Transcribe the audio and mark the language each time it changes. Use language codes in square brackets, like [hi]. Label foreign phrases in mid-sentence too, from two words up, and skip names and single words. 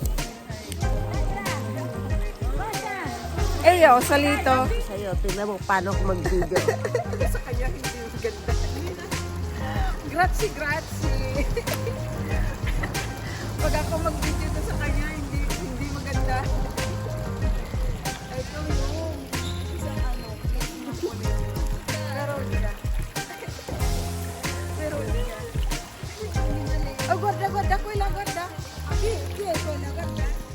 [it] Io ho salito. [tl] Sa'yo, tingnan mo paano ako mag-video. Sa kanya hindi maganda. Grazie. Pag ako mag-video na sa kanya, hindi maganda. Ito yung isang Pero niya. [it] Oh, guarda, quella guarda. Chi è quella, guarda.